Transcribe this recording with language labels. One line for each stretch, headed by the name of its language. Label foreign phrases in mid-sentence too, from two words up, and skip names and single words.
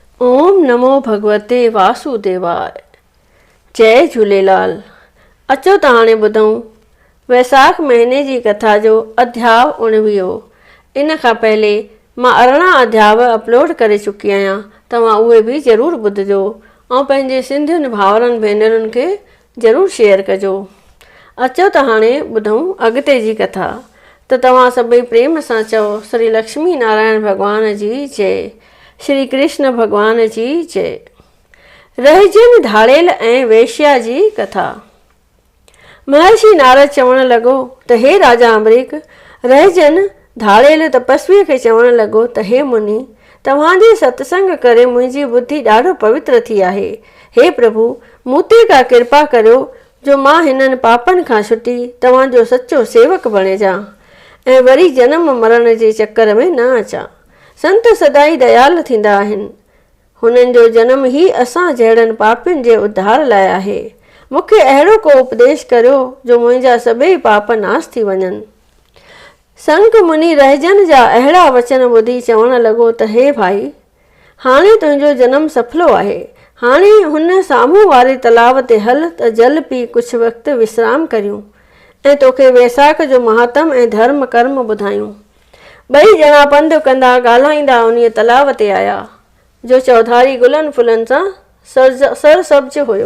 Sanskrit: ओम नमो भगवते वासुदेवाय। जय झूलेलाल।
Sindhi: अचो त हाणे ॿुधूं वैसाख महीने जी कथा जो अध्याय 19। इन खां पहले मां 18 अध्याय अपलोड करे चुकी आहियां, तव्हां उहे बि ज़रूरु ॿुधिजो ऐं पंहिंजे सिंधियुनि भाउरनि भेनरुनि खे ज़रूरु शेयर कजो। अचो त हाणे ॿुधूं अॻिते जी कथा। त तव्हां सभई प्रेम सां चओ श्री लक्ष्मी नारायण भॻवान जी जय, श्री कृष्ण भगवान जी जय। रहजन धाड़ेल ऐं वेश्या जी कथा। महर्षि नारद चवण लॻो त हे राजा अम्बरीक, रहजन धाड़ेल तपस्वीअ खे चवण लॻो त हे मुनि, तव्हांजे सत्संग करे मुंहिंजी बुद्धि ॾाढो पवित्र थी आहे। हे प्रभु, मूं ते का कृपा करियो जो मां हिननि पापनि खां छुटी तव्हांजो सचो सेवक बणिजां ऐं वरी जनम मरण जे चकर में न अचां। संत सदाई दयाल थींदा आहिनि, हुननि जो जनम ई असां जहिड़नि पापियुनि जे उद्धार लाइ आहे। मूंखे अहिड़ो को उपदेश करियो जो मुंहिंजा सभई पाप नाश थी वञनि। संक मुनि रहजन जा अहिड़ा वचन ॿुधी चवण लॻो त हे भाई, हाणे तुंहिंजो जनम सफलो आहे। हाणे हुन साम्हूं वारे तलाव ते हल त जल पी कुझु वक़्तु विश्राम करियूं ऐं तोखे वैसाख जो महात्म ऐं धर्म कर्म ॿुधायूं। ॿई ॼणा पंधु कंदा ॻाल्हाईंदा उन तलाव ते आया, जो चौधारी गुलनि फुलनि सां सरसब्ज हुयो।